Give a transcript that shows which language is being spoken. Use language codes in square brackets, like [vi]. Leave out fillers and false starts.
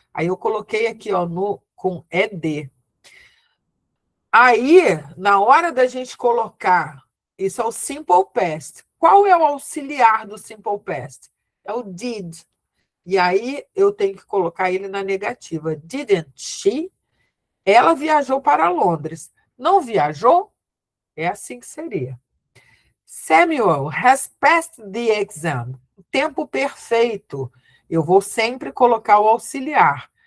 [pt] Aí eu coloquei aqui, ó, com ed. Aí, na hora da gente colocar, isso é o simple past. Qual é o auxiliar do simple past? É o did. E aí eu tenho que colocar ele na negativa. [en] Didn't she? [pt] Ela viajou para Londres. Não viajou? É assim que seria. [en] Samuel has passed the exam. [pt] Tempo perfeito. Eu vou sempre colocar o auxiliar.